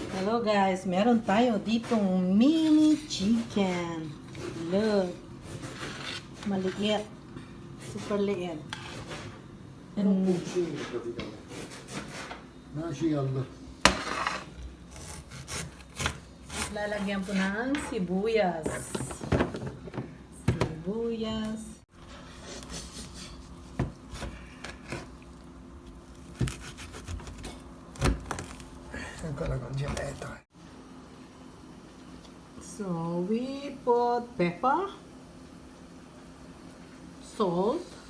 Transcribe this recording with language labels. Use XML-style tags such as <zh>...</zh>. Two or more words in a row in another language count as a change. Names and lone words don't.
<en>So guys,</en> <tl>meron tayo ditong</tl> <en>mini chicken.</en> <tl>Look. Maliit. Super liit.</tl> <it>Un pulcino praticamente. Una cigalla.</it> <tl>Lalagyan po ng sibuyas. Sibuyas.</tl> <it>Ancora congelata.</it> <en>So we put pepper, salt,</en>